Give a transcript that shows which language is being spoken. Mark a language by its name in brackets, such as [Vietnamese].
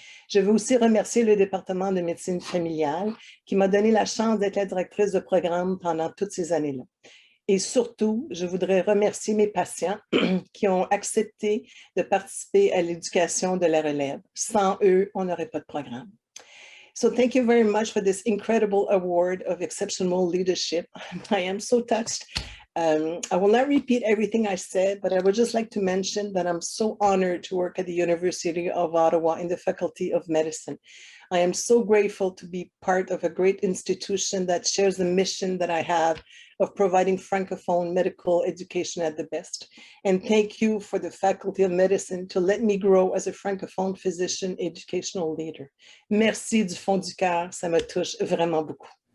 [French] Je veux aussi remercier le département de médecine familiale qui m'a donné la chance d'être la directrice de programme pendant toutes ces années-là. Et surtout, je voudrais remercier mes patients qui ont accepté de participer à l'éducation de la relève. Sans eux, on n'aurait pas de programme. [English] So thank you very much for this incredible award of exceptional leadership. I am so touched. I will not repeat everything I said, but I would just like to mention that I'm so honored to work at the University of Ottawa in the Faculty of Medicine. I am so grateful to be part of a great institution that shares the mission that I have of providing Francophone medical education at the best. And thank you for the Faculty of Medicine to let me grow as a Francophone physician educational leader. [French] Merci du fond du cœur, ça me touche vraiment beaucoup.